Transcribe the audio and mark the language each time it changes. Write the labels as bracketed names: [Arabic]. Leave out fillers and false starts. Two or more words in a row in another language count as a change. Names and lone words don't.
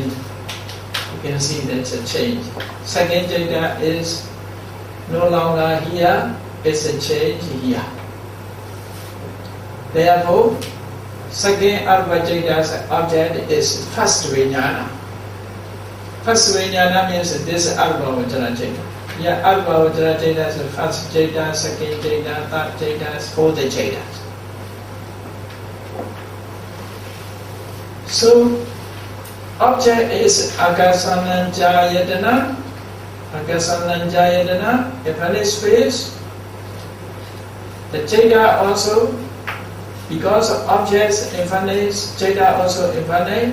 [English] You can see that's a change. Second jhana is no longer here, it's a change here. Therefore, second [Pali] arupa jhana's [English] object is first vijnana. First vijnana means this [Pali] arupa jhana. [English] Yeah, [Pali] arupa jhana [English] is the first jhana, second jhana, third jhana, fourth jhana. So, object is [Pali] akasananja yadana. [English] Akasananjayadana, infinite space. The Jada also, because of objects infinite, Jada also infinite.